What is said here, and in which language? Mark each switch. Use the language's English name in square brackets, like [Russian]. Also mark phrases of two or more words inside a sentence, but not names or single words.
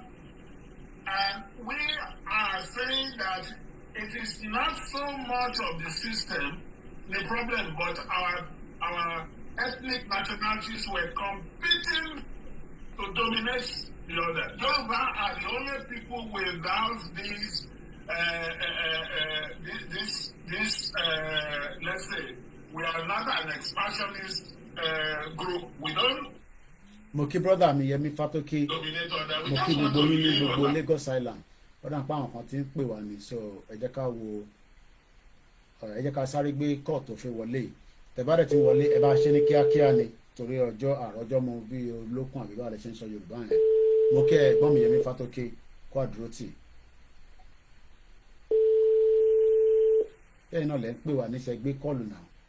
[English] And we are saying that it is not so much of the system, the problem, but our ethnic nationalities were competing to dominate the other. Yoruba are the only people without these let's say, we are not an expansionist group. We don't. [Yoruba] Moki brother mi Yemi Fatoki. Moki gbogbo yín ní gbogbo Lagos Island. Ó dà pé àwọn kan ti ń pè wá ní so ẹ jẹ́ ká wo ẹ jẹ́ ká sáré gbé court tó fi wọlé. Tẹ́ bá dẹ̀ ti wọlé ẹ bá ṣe ní kíákíá ni torí ọjọ́ àròjọ́ mọ bí olókun àbí bá lè ṣe ń sọ Yorùbá yẹn. Mo kí ẹ̀gbọ́n mi Yemi Fatoki kó àdúró tì. Ẹ̀yin náà lẹ ń pè wá níṣẹ́ gbé kọ́ọ̀lù náà.